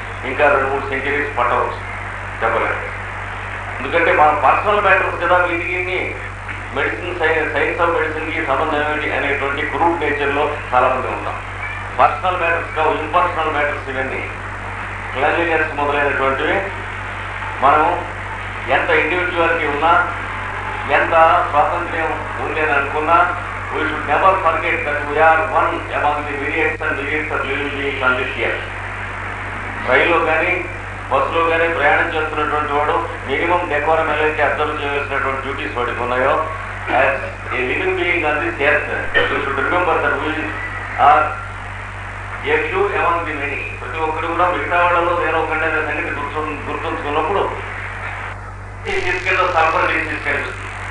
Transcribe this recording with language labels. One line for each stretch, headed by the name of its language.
Telugu: ఇంకా 2-3 సెంచరీస్ పట్టవచ్చు చెప్పలేదు. ఎందుకంటే మన పర్సనల్ మ్యాటర్స్ కదా వీటికి మెడిసిన్ సైన్స్ ఆఫ్ మెడిసిన్కి సంబంధం ఏమిటి అనేటువంటి క్రూడ్ నేచర్లో చాలామంది ఉన్నాం. పర్సనల్ మ్యాటర్స్ కావు, ఇంపర్సనల్ మ్యాటర్స్ ఇవన్నీ. క్లెన్లీనెస్ మొదలైనటువంటివి మనం ఎంత ఇండివిజువాలిటీ ఉన్నా, ఎంత స్వాతంత్ర్యం ఉందని అనుకున్నా,
English: we should never forget that we are one among the myriads and myriads of living beings on this earth.
Telugu: రైల్లో కానీ బస్సులో కానీ ప్రయాణం చేస్తున్నటువంటి వాడు మినిమం డెకోరం ఎలా అబ్జర్వ్ చేయవలసినటువంటి డ్యూటీస్ వాడికి ఉన్నాయో,
English: As a living being on this earth you should remember that we are a few among the many.
Telugu: ప్రతి ఒక్కరు కూడా మిగతా వాళ్ళలో నేను ఒకటే సంగతి గుర్తుంచుకున్నప్పుడు తీసుకెళ్ళి సల్ఫర్ డిసీజ్ కనిపిస్తుంది.